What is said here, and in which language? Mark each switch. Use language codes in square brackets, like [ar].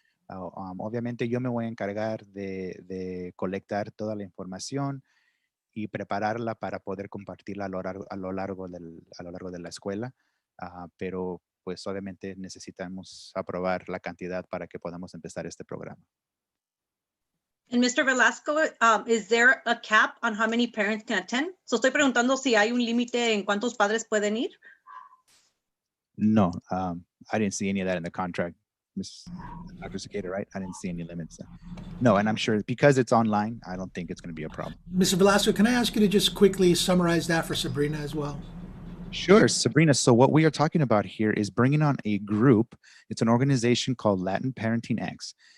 [es] Obviamente yo me voy a encargar de colectar toda la información y prepararla para poder compartirla a lo largo de la escuela, pero pues obviamente necesitamos aprobar la cantidad para que podamos empezar este programa. [en] And Mr. Velasco, is there a cap on how many parents can attend? [es] So estoy preguntando si hay un límite en cuántos padres pueden ir. [en] No, I didn't see any of that in the contract, Ms. Dr. Cicada, right? I didn't see any limits. No, and I'm sure because it's online, I don't think it's going to be a problem. Mr. Velasco, can I ask you to just quickly summarize that for Sabrina as well? Sure, Sabrina. So what we are talking about here is bringing on a group. It's an organization called Latin Parenting X.